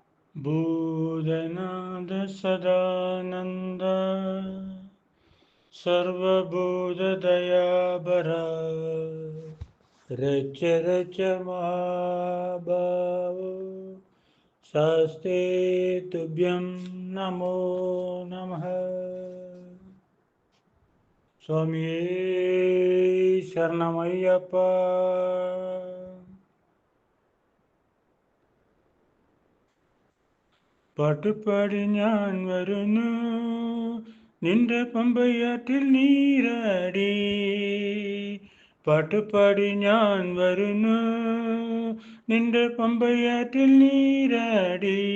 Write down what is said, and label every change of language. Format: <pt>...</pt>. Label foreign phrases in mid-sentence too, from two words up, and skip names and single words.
<sa>भूतनाथ सदानंद सर्वभूतदयाभरा रच रच महाभाव शास्ते तुभ्यं नमो नमः.</sa> <ml>സ്വാമിയേ ശരണമയ്യപ്പാ. പാട്ടുപാടി ഞാൻ വരുന്നു നിന്റെ പമ്പയാറ്റിൽ നീരാടി. പാട്ടുപാടി ഞാൻ വരുന്നു നിന്റെ പമ്പയാറ്റിൽ നീരാടി.</ml>